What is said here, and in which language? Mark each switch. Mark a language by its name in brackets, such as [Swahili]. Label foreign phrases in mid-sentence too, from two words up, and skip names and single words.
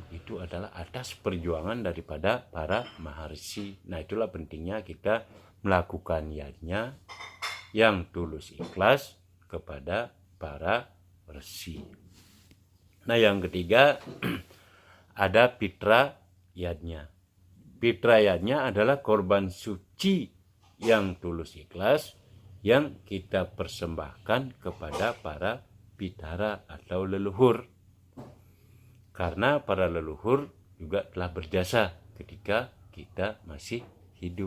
[Indonesian] Itu adalah atas perjuangan daripada para maharsi. Nah, itulah pentingnya kita melakukan yadnya yang tulus ikhlas kepada para resi. Nah, yang ketiga ada pitra yadnya. Pitra yadnya adalah korban suci yang tulus ikhlas yang kita persembahkan kepada para pitara atau leluhur. Karena para leluhur juga telah berjasa ketika kita masih hidup.